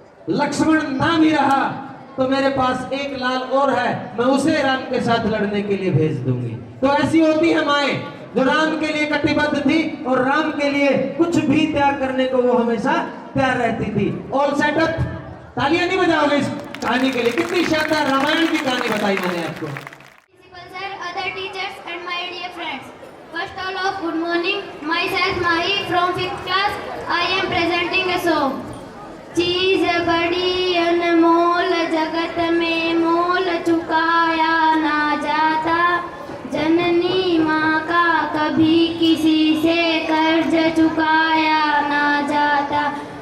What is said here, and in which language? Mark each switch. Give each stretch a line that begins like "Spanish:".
Hindi: लक्ष्मण ना भी रहा तो मेरे पास एक लाल और है, मैं उसे राम के साथ लड़ने के लिए भेज दूंगी। तो ऐसी होती है माएं जो राम के लिए कटिबद्ध थी और राम के लिए कुछ भी त्याग करने को वो हमेशा तैयार रहती थी। ऑल सेटअप, तालियां नहीं बजाओगे इस कहानी के लिए? कितनी शानदार रामायण की कहानी बताई मैंने आपको।
English: Principal sir, other teachers and my dear friends. First of all, good morning. Myself Mahi from 5th class. I am presenting a song.
Hindi: चीज बड़ी अनमोल जगत में मोल चुकाया ना जाता। जननी माँ का कभी किसी से कर्ज चुकाया ना जाता।